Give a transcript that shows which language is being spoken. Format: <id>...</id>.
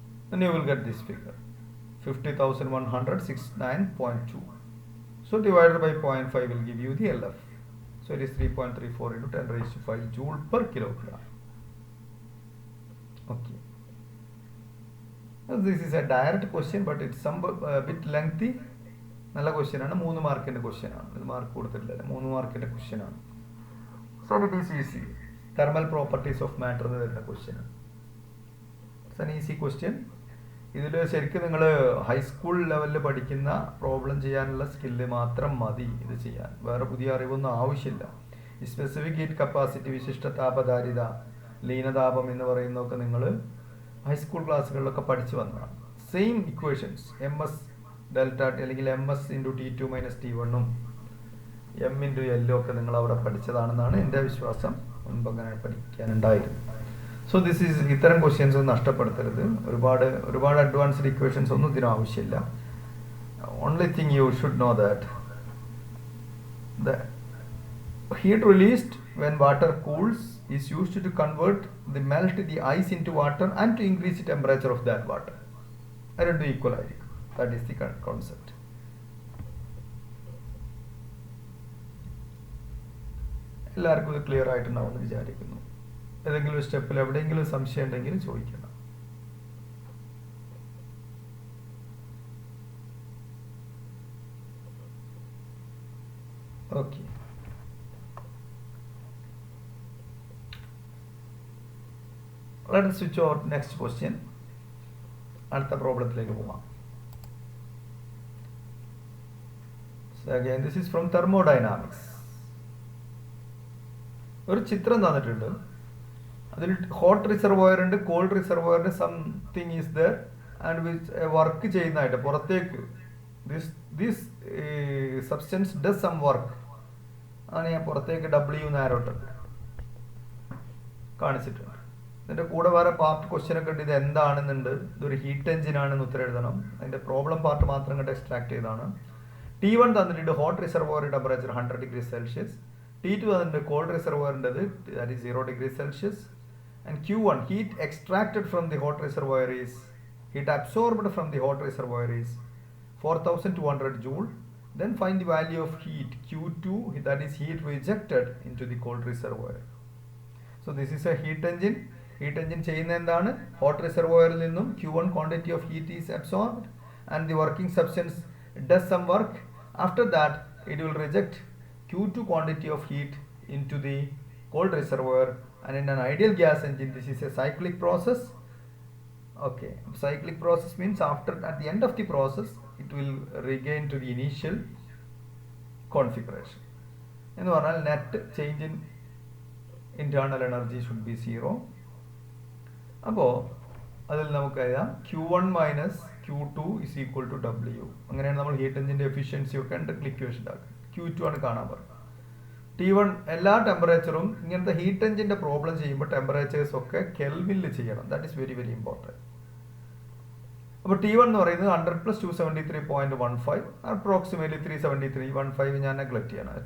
<en>Then you will get this figure 50,169.2. So divided by 0.5 will give you the LF. So it is 3.34 into 10 raised to 5 joule per kilogram. Okay. This is a direct question, but it's some bit lengthy.</en> <ml>നല്ല question ആണ്. 3 മാർക്കിന്റെ question ആണ്. ഇത് mark കൊടുത്തിട്ടില്ല. 3 മാർക്കിന്റെ question ആണ്.</ml> <en>So it is easy. Thermal properties of matter</en> <ml>എന്ന് വരുന്ന</ml> <en>Question. It's an easy question.</en> <ml>ഇതിൽ ശരിക്കും നിങ്ങൾ ഹൈസ്കൂൾ ലെവലിൽ പഠിക്കുന്ന പ്രോബ്ലം ചെയ്യാനുള്ള സ്കില്ല് മാത്രം മതി ഇത് ചെയ്യാൻ. വേറെ പുതിയ അറിവൊന്നും ആവശ്യമില്ല. ഈ സ്പെസിഫിക് ഹീറ്റ് കപ്പാസിറ്റി, വിശിഷ്ട താപധാരിത, ലീനതാപം എന്ന് പറയുന്നതൊക്കെ നിങ്ങൾ ഹൈസ്കൂൾ ക്ലാസ്സുകളിലൊക്കെ പഠിച്ചു വന്നതാണ്. Same equations M S delta അല്ലെങ്കിൽ M S into T2 minus T1 M into എല്ലും ഒക്കെ നിങ്ങൾ അവിടെ പഠിച്ചതാണെന്നാണ് എൻ്റെ വിശ്വാസം. മുൻപ് അങ്ങനെ പഠിക്കാനുണ്ടായിരുന്നു. സോ ദിസ് ഈസ് ഇത്തരം ക്വസ്റ്റ്യൻസ് ഒന്നും നഷ്ടപ്പെടുത്തരുത്. ഒരുപാട് അഡ്വാൻസ്ഡ് ഇക്വേഷൻസ് ഒന്നും ഇതിന് ആവശ്യമില്ല.</ml> <en>Only thing you should know that the heat released when water cools is used to convert the ice into water and to increase the temperature of that water. I don't do equal idea. That is the concept.</en> <ml>എല്ലാവർക്കും ഇത് clear ആയിട്ടുണ്ടാവുമെന്ന് വിചാരിക്കുന്നു. ഏതെങ്കിലും ഒരു സ്റ്റെപ്പിൽ എവിടെയെങ്കിലും സംശയം ഉണ്ടെങ്കിൽ ചോദിക്കണം.</ml> <en>Okay, let us switch over next question.</en> <ml>അടുത്ത പ്രോബ്ലത്തിലേക്ക് പോകാം.</ml> <en>So again this is from thermodynamics.</en> <ml>ഒരു ചിത്രം തന്നിട്ടുണ്ട്. അതിൽ ഹോട്ട് റിസർവോയർ ഉണ്ട്, കോൾഡ് റിസർവോയർ ഉണ്ട്,</ml> <en>something is there and which</en> <ml>work ചെയ്യുന്നതായിട്ട് പുറത്തേക്ക്</ml> <en>this substance does some work</en> <ml>ആണ് ഞാൻ പുറത്തേക്ക് W നാരോട്ടുണ്ട് കാണിച്ചിട്ടുണ്ട്. ഇതിൻ്റെ കൂടെ വേറെ പാർട്ട് ക്വസ്റ്റ്യൻ ഒക്കെ ഉണ്ട്. ഇത് എന്താണെന്നുണ്ട്. ഇതൊരു ഹീറ്റ് എഞ്ചിൻ ആണെന്ന് ഉത്തരം എഴുതണം. അതിൻ്റെ പ്രോബ്ലം പാർട്ട് മാത്രം കണ്ട് എക്സ്ട്രാക്ട് ചെയ്താണ്. T1 തന്നിട്ടുണ്ട് hot reservoir temperature 100 degree Celsius. T2 തന്നിട്ടുണ്ട് called റിസർവോയറിൻ്റെത്</ml> <en>That is 0 degree Celsius. And Q1 heat extracted from the hot reservoir is heat absorbed from the hot reservoir is 4200 joule. Then find the value of heat Q2, that is heat rejected into the cold reservoir. So this is a heat engine.</en> <ml>Heat engine ചെയ്യുന്ന എന്താണ്? Hot റിസർവോയറിൽ നിന്നും</ml> <en>Q1 quantity of heat is absorbed and the working substance does some work. After that it will reject Q2 quantity of heat into the cold reservoir. And in an ideal gas engine this is a cyclic process. Okay, cyclic process means at the end of the process it will regain to the initial configuration.</en> <ml>എന്ന് പറഞ്ഞാൽ</ml> <en>net change in internal energy should be 0.</en> <ml>അപ്പോൾ അതിൽ നമുക്ക് എഴുതാം Q1 minus Q2 is equal to W. അങ്ങനെയാണ് നമ്മൾ heat എഞ്ചിൻ്റെ efficiency ഒക്കെ ഇക്വേഷൻ ആക്കുക. Q2 ആണ് കാണാൻ പറഞ്ഞത്. T1 എല്ലാ ടെമ്പറേച്ചറും ഇങ്ങനത്തെ ഹീറ്റ് എഞ്ചിൻ്റെ പ്രോബ്ലം ചെയ്യുമ്പോൾ ടെമ്പറേച്ചേഴ്സ് ഒക്കെ കെൽവിനിൽ ചെയ്യണം.</ml> <en>That is very very important.</en> <ml>അപ്പോൾ T1 എന്ന് പറയുന്നത് 100 + 273.15 അപ്രോക്സിമേറ്റ്ലി 373.15 ഞാൻ നെഗ്ലക്ട് ചെയ്യണം.</ml>